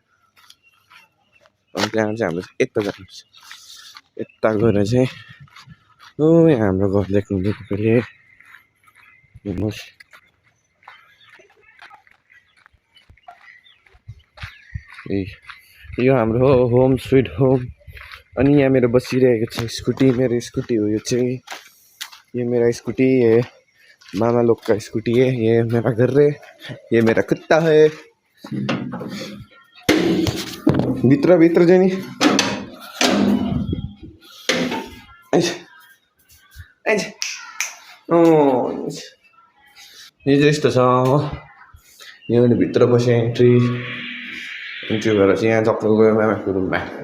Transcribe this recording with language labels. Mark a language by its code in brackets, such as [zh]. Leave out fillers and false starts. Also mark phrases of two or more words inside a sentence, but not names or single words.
[ne] अनि त्यहाँ चाहिँ हाम्रो यता जानुपर्छ। यता गएर चाहिँ ओ यहाँ हाम्रो घर देख्नु तपाईँले हेर्नुहोस्। यो हाम्रो [en] home sweet home. [ne] अनि यहाँ मेरो बसिरहेको छ स्कुटी। मेरो स्कुटी हो यो चाहिँ। [hi] ये मेरा स्कूटी है। मामा लोग का स्कूटी है। ये मेरा घर है। ये मेरा कुत्ता है। [ne] भित्र भित्र जाने यो चाहिँ यस्तो छ। यो भित्र बस्यो एन्ट्री भएर चाहिँ यहाँ चक्कर गयो मामाको रुममा।